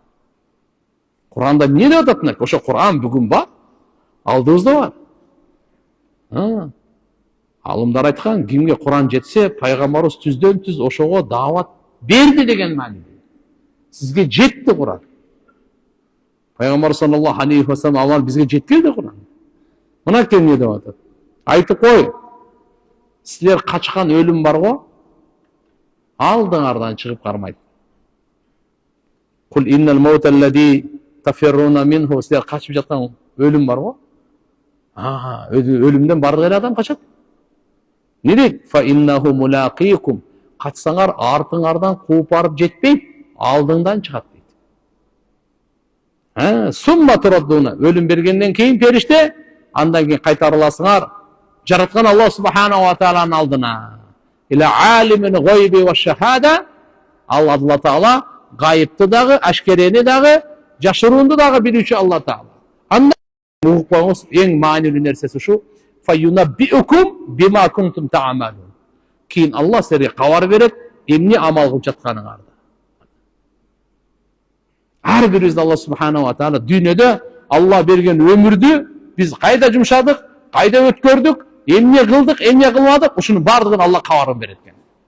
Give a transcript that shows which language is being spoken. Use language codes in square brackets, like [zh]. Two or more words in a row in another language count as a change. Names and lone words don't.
[ky] Куранда эмне деп атат? Ошо Куран бүгүн бар, алдыбызда бар. Алымдар айткан, кимге Куран жетсе, пайгамбарыбыз түздөн түз ошого даават берди деген мааниде. Сизге жетти Куран. Пайгамбар [ar] صلى الله عليه وسلم [ky] авал бизге жеткилди Куран. Мына кем эмне деп атат? Айтып кой. Силер качкан өлүм бар го, алдыңардан чыгып кармайт. [ar] قل إن الموت الذي تفرون منه, [ky] силер качып жаткан өлүм бар го. Өлүмдөн бардык эле адам качат. Не дейт? [ar] فإنه ملاقيكم. [ky] Качсаңар артыңардан кууп барып жетпейт, алдыңдан чыгат дейт. [ar] ثم تردون. [ky] Өлүм бергенден кийин периште, андан кийин кайтарыласыңар жараткан Алла [ar] سبحانه وتعالى [ky] алдына. [ar] إلى عالم الغيب والشهادة. [ky] Алла Таала гайыпты дагы, ашкерени дагы, жашыруунду дагы билүүчү Алла Таала. Анда укпаңыз, эң маанилүү нерсеси ушу. [ar] فينبئكم بما كنتم تعملون. [ky] Кийин Алла силерге кабар берет, эмне амал кылып жатканыңарды. Ар бирибизди Алла [ar] سبحانه وتعالى [ky] дүйнөдө Алла берген өмүрдү биз кайда жумшадык, кайда өткөрдүк, эмне кылдык, эмне кылмадык, ушунун бардыгын Алла кабарын берет экен.